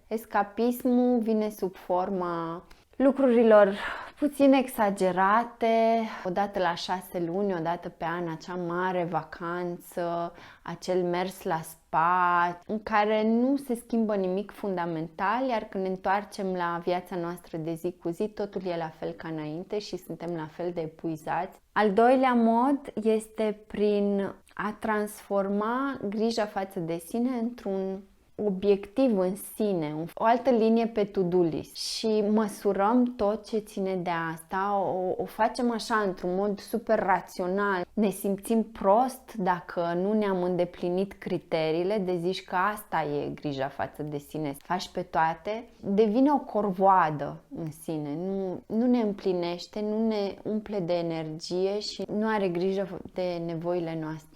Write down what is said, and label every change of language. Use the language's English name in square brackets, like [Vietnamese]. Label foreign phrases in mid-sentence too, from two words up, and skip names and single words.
[Romanian] Escapismul vine sub forma lucrurilor puțin exagerate, odată la 6 luni, odată pe an, acea mare vacanță, acel mers la spa, în care nu se schimbă nimic fundamental, iar când ne întoarcem la viața noastră de zi cu zi, totul e la fel ca înainte și suntem la fel de epuizați. Al doilea mod este prin a transforma grija față de sine într-un obiectiv în sine, o altă linie pe [English] to-do list [Romanian] și măsurăm tot ce ține de asta, o facem așa într-un mod super rațional. Ne simțim prost dacă nu ne-am îndeplinit criteriile, de zici că asta e grija față de sine, faci pe toate, devine o corvoadă în sine, nu ne împlinește, nu ne umple de energie și nu are grijă de nevoile noastre.